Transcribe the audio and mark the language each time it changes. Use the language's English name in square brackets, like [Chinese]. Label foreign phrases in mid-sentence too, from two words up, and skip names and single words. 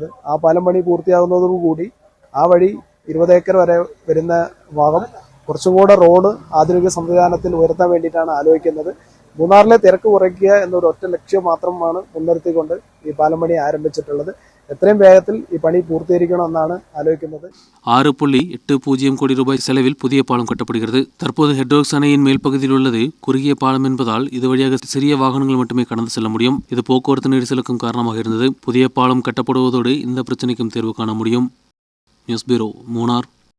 [Malayalam] ആ പാലം പണി പൂർത്തിയാകുന്നതോടുകൂടി ആ വഴി 20 ഏക്കർ വരെ വരുന്ന ഭാഗം കുറച്ചും കൂടെ റോഡ് ആധുനിക സംവിധാനത്തിൽ ഉയർത്താൻ വേണ്ടിയിട്ടാണ് ആലോചിക്കുന്നത്. മൂന്നാറിലെ തിരക്ക് കുറയ്ക്കുക എന്നൊരു ഒറ്റ ലക്ഷ്യം മാത്രമാണ് മുൻനിർത്തിക്കൊണ്ട് ഈ പാലം പണി ആരംഭിച്ചിട്ടുള്ളത്. എത്രയും വേഗത്തിൽ ഈ പണി പൂർത്തീകരിക്കണമെന്നാണ് ആലോചിക്കുന്നത്. [Tamil] 6.80 கோடி ரூபாய் செலவில் புதிய பாலம் கட்டப்படுகிறது. தற்போது ஹெட்வொர்க்ஸ் அணையின் மேல் பகுதியில் உள்ளது குறுகிய பாலம் என்பதால் இது வழியாக சிறிய வாகனங்கள் மட்டுமே கடந்து செல்ல முடியும். இது போக்குவரத்து நெரிசலுக்கும் காரணமாக இருந்தது. புதிய பாலம் கட்டப்படுவதோடு இந்த பிரச்சனைக்கும் தீர்வு காண முடியும். [English] news bureau, மூணார்.